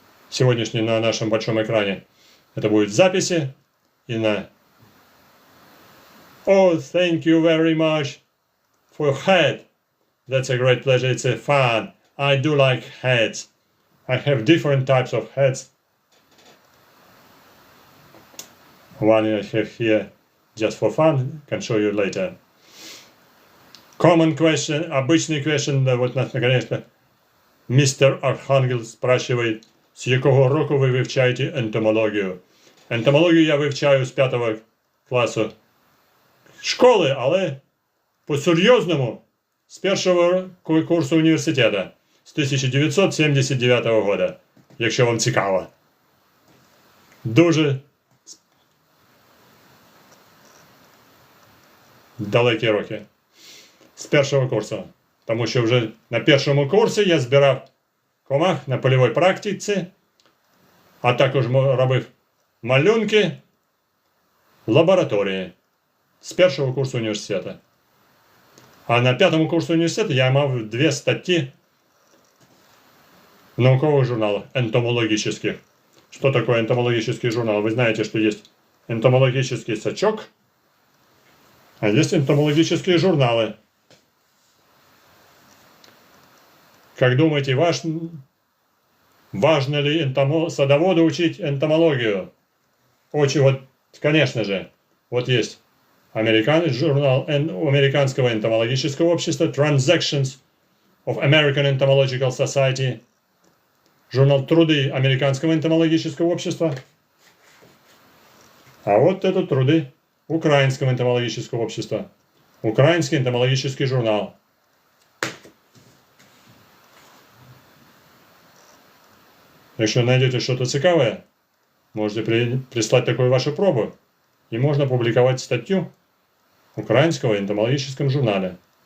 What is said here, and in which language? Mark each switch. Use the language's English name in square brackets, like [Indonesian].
[Russian] Сегодняшний на нашем большом экране это будет в записи и на... [English] Oh, thank you very much for your hat. That's a great pleasure. It's a fun. I do like hats. I have different types of hats. One I have here just for fun. Can show you later. Common question, [Russian] обычный question, да, вот нас наконец-то мистер Архангел спрашивает, [Ukrainian] с якого року ви вивчаєте ентомологію? Ентомологію я вивчаю з 5 класу школи, але по-серйозному з першого курсу університету, з 1979 года, якщо вам цікаво. Дуже далекі роки. З першого курсу. Тому що вже на першому курсі я збирав комах на польовій практиці, а також робив малюнки в лабораторії з першого курсу університету. А на 5 курсі університету я мав 2 статті в [Russian] науковых журналах энтомологических. Что такое энтомологический журнал? Вы знаете, что есть энтомологический сачок, а есть энтомологические журналы. Как думаете, важно ли садоводу учить энтомологию? Очень, вот, конечно же. Вот есть журнал Американского энтомологического общества Transactions of American Entomological Society, журнал Труды Американского энтомологического общества. А вот это труды Украинского энтомологического общества. Украинский энтомологический журнал. Якщо найдете что-то цікаве, можете прислать такую вашу пробу, и можно публиковать статью в Украинского энтомологическом журнале.